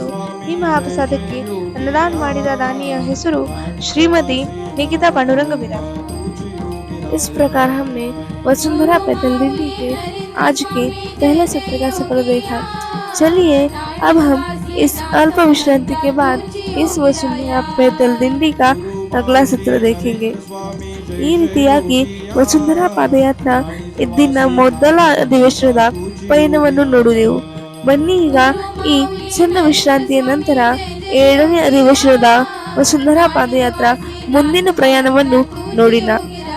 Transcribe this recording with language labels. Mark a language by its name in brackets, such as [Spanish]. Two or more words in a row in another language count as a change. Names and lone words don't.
[Kannada] ಈ ಮಹಾಪ್ರಸಾದಕ್ಕೆ ಅನ್ನದಾನ ಮಾಡಿದ ದಾನಿಯ ಹೆಸರು ಶ್ರೀಮತಿ निकिता पांडुरंग बिराजदार. [Hindi] इस प्रकार हमने वसुंधरा पैदल दिंडी के आज के पहले सत्र का सफर देखा. चलिए अब हम इस अल्प विश्रांति के बाद इस वसुंधरा पैदल दिंडी का अगला सत्र देखेंगे. [Kannada] ಈ ರೀತಿಯಾಗಿ ವಸುಂಧರಾ ಪಾದಯಾತ್ರಾ ಇದ್ದಿನ ಮೊದಲ ಅಧಿವೇಶನದ ಪಯಣವನ್ನು ನೋಡಿದೆವು. ಬನ್ನಿ ಈಗ ಈ ಸಣ್ಣ ವಿಶ್ರಾಂತಿಯ ನಂತರ 7ನೇ ಅಧಿವೇಶನದ ವಸುಂಧರಾ ಪಾದಯಾತ್ರಾ ಮುಂದಿನ ಪ್ರಯಾಣವನ್ನು ನೋಡಿನ.